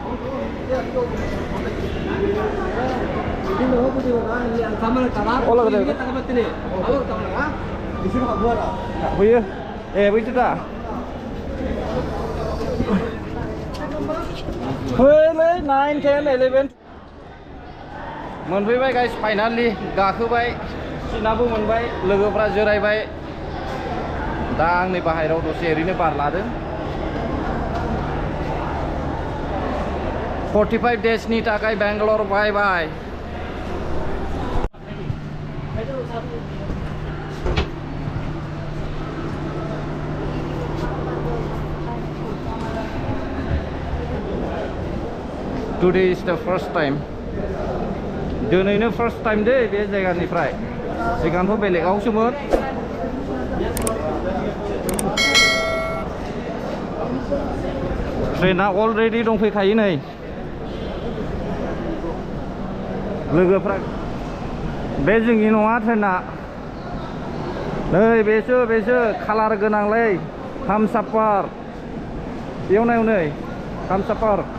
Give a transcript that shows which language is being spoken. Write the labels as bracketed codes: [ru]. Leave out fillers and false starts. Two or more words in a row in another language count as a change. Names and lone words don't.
[brx] फैयो ए बैसो दा फैलै 9, 10, 11 मोनफैबाय [en] guys finally [brx] गाखोबाय सिनाबो मोनबाय लोगोफ्रा जिरायबाय दा आंनि बाहेरायाव दसे ओरैनो बार लादों 45 डेजनि थाखाय बेंगालर [en] bye bye Today is the first time [brx] दिनैनो [en] first time [brx] दे बे जायगानिफ्राय सिगांथ' बेलेगावसोमोन ट्रेना अलरेडि दंफैखायो नै लोगोफ्रा बे जोंनि नङा ट्रेना नै बेसो कालार गोनांलै हामसाफार बेयाव नायौ नै हामसाफार